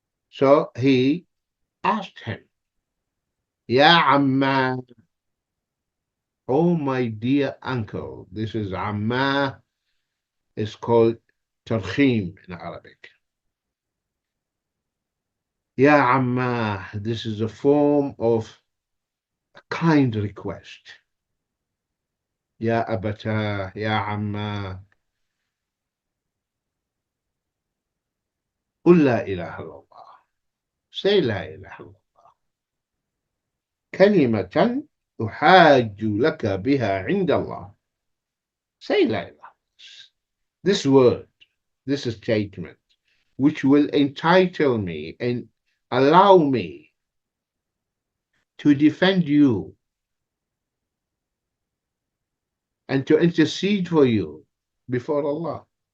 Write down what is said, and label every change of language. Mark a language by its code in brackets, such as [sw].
[en] So he asked him, Ya Amma, oh my dear uncle. This is Amma, is called Tarkhim in Arabic. Ya Amma, this is a form of a kind request. [ar] Ya Abata, Ya Amma, قل لا إله إلا الله. [en] Say [ar] لا إله إلا الله. كلمة أحاج لك بها عند الله. [en] Say [ar] لا إله. [en] This word, this statement, which will entitle me and allow me to defend you and to intercede for you before Allah.